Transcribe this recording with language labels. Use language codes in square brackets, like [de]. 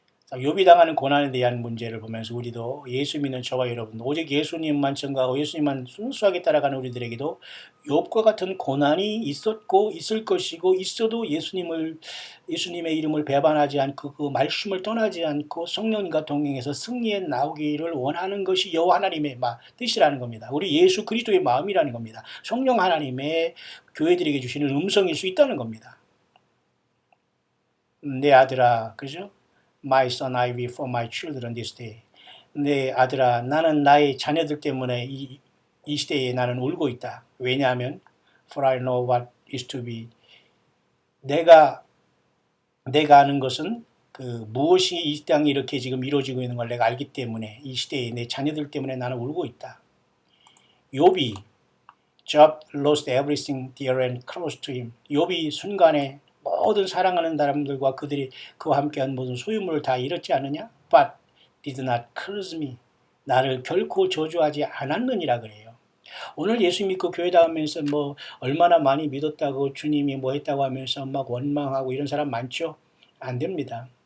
[ko] 욥이 당하는 고난에 대한 문제를 보면서 우리도 예수 믿는 저와 여러분 오직 예수님만 증거하고 예수님만 순수하게 따라가는 우리들에게도 욥과 같은 고난이 있었고 있을 것이고 있어도 예수님의 이름을 배반하지 않고 그 말씀을 떠나지 않고 성령님과 동행해서 승리에 나오기를 원하는 것이 여호와 하나님의 뜻이라는 겁니다. 우리 예수 그리스도의 마음이라는 겁니다. 성령 하나님의 교회들에게 주시는 음성일 수 있다는 겁니다. 내 아들아, 그죠? [en] My son, I weep for my children this day. [ko] 내 아들아, 나는 나의 자녀들 때문에 이 시대에 나는 울고 있다. 왜냐하면 [en] For I know what is to be. [ko] 내가 아는 것은 무엇이 이 땅에 이렇게 지금 이루어지고 있는 걸 내가 알기 때문에 이 시대에 내 자녀들 때문에 나는 울고 있다. 욥이 [en] Job lost everything dear and close to him. [ko] 욥이 순간에 모든 사랑하는 사람들과 그들이 그와 함께한 모든 소유물을 다 잃었지 않느냐? [en] But did not curse me. [ko] 나를 결코 저주하지 않았느니라 그래요. 오늘 예수 믿고 교회 다니면서 얼마나 많이 믿었다고 주님이 했다고 하면서 막 원망하고 이런 사람 많죠? 안 됩니다.